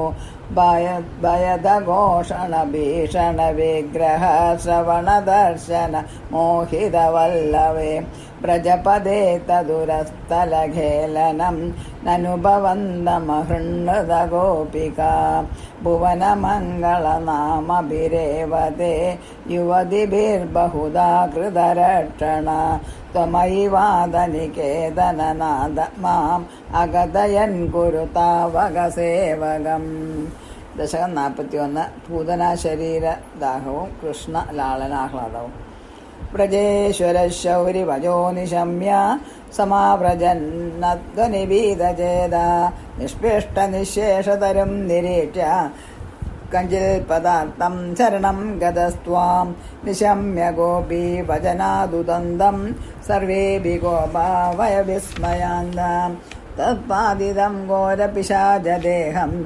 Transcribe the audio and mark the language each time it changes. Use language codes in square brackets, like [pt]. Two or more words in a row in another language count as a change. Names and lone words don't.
[sa] भयदघोषण भीषण विग्रह श्रवण दर्शन मोहितवल्लवे व्रजपदे तदुरस्थलघेलनं ननुभवन्दमहृन्नद गोपिका भुवनमङ्गलनामभिरेवते युवतिभिर्बहुधा कृतरक्षणा त्वमयिवादनिकेतननाद माम् अगदयन् कुरु तावകസേവകം. [ml] ദശകം 41 പൂതനാശരീരദാഹവും കൃഷ്ണ ലാളനാഹ്ലാദവും. [sa] വ്രജേശ്വരശൗരിവജോ നിശമ്യ സമാവ്രജന്നധ്വനിഭീതചേത നിഷ്പിഷ്ടനിശേഷതരും നിരീക്ഷ്യ കഞ്ചിൽ പദാർത്ഥം ശരണം ഗതസ്ത്വാം നിശമ്യ ഗോപീ വചനാദുദന്തം സർവേഭി ഗോപാവയ വിസ്മയാന്താം തത്പാദിതം ഘോരപിശാചദേഹം